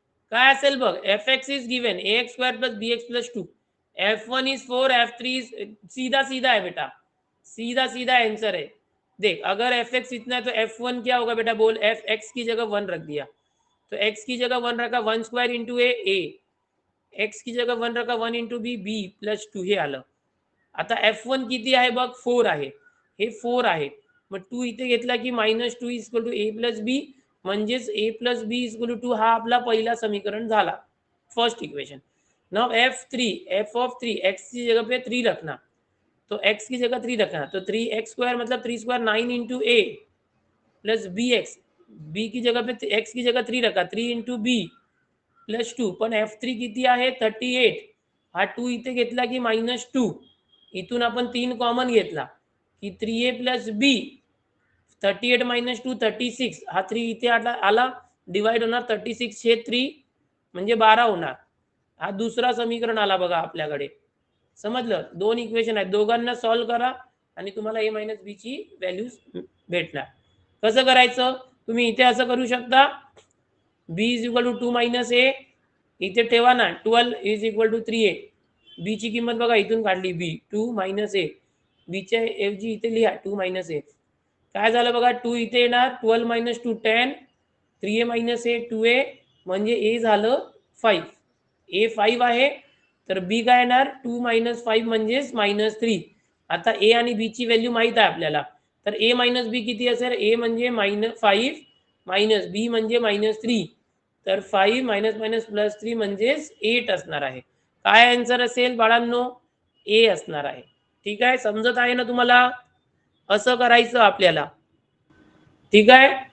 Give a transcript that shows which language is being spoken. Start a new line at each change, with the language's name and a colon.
Marathi: काय असेल बघ,
Hindi: fx is given ax² + bx + 2, f1 is 4, f3 is, सीधा सीधा है बेटा, सीधा सीधा आंसर है। देख अगर fx इतना है तो f1 क्या होगा बेटा, बोल। fx की जगह 1 रख दिया, तो x की जगह 1 रखा, 1² × a, x की जगह 1 रखा, 1 × b, b + 2
Marathi: हे आलं। आता f1 किती आहे बघ, 4 आहे, हे 4 आहे, मग 2 इथे घेतला की -2 = a + b, म्हणजेच a + b = 2, हा आपला पहिला समीकरण झाला, first equation.
Hindi: Now f3, x की जगह पे 3 रखना, तो x की जगह 3 रखना, तो 3x² मतलब 3² 9 × a + bx, b की जगह पे x की जगह 3 रखा, 3 × b + 2,
Marathi: पण f3 किती आहे 38, हा 2 इथे घेतला की -2, इथून आपण 3 कॉमन घेतला की 3a + b, 38 - 2 36, हा 3 इथे आला, डिवाइड होणार 36/3 म्हणजे 12 होणार, हा दुसरा समीकरण आला बघा आपल्याकडे, समजलं। 2 इक्वेशन आहेत, दोघांना सॉल्व करा आणि तुम्हाला a - b ची व्हॅल्यूज भेटणार। कसं करायचं, तुम्ही इथे असं करू शकता, b = 2 - a, इथे ठेवा ना, 12 = 3a, b ची किंमत बघा इथून काढली, b 2 - a, b च्या ऐवजी इथे लिहा 2 - a, काय झालं बघा, 2 इथे येणार, 12 - 2 10, 3a - a 2a, म्हणजे a झालं 5, a 5 आहे, तर b काय येणार 2 - 5 म्हणजेच -3। आता a आणि b ची व्हॅल्यू माहित आहे आपल्याला, तर a - b किती असेल, a म्हणजे -5 - b म्हणजे -3, तर 5 - +3 म्हणजेच 8 असणार आहे। काय आन्सर असेल बाळांनो, a असणार आहे। ठीक आहे, समजत आहे ना तुम्हाला, असं करायचं आपल्याला, ठीक आहे।